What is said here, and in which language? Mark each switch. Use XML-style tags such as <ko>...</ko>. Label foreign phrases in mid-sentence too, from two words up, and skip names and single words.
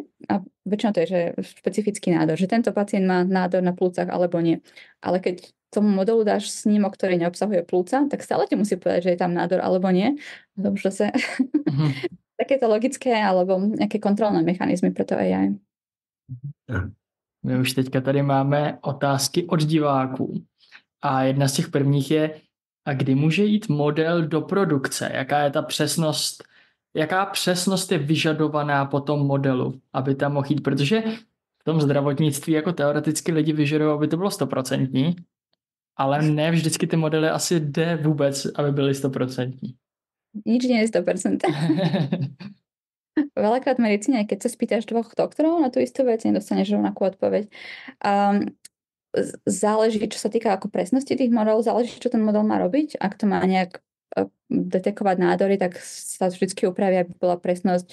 <sk>A väčšinou to je, že špecifický nádor, že tento pacient má nádor na plúcach alebo nie. Ale keď tomu modelu dáš snímok, ktorý neobsahuje plúca, tak stále ti musí povedať, že je tam nádor alebo nie. To už zase takéto logické alebo nejaké kontrolné mechanizmy pre to AI.</sk> <cs>My už teďka tady máme otázky od diváků. A jedna z těch prvních je, a kdy může jít model do produkce? Jaká je ta přesnost? Jaká přesnost je vyžadovaná po tom modelu, aby tam mohl jít? Protože v tom zdravotnictví jako teoreticky lidi vyžadují, aby to bylo 100%, ale ne vždycky ty modely asi jde vůbec, aby byly 100%.</cs> <sk>Nič nie je 100%. Veľakrát v medicíne, keď sa spýtaš dvoch doktorov na tú istú vec, nedostaneš rovnakú odpoveď. Záleží, čo sa týka ako presnosti tých modelov, záleží, čo ten model má robiť. Ak to má nejak detekovať nádory, tak sa vždy upraví, aby bola presnosť.</sk>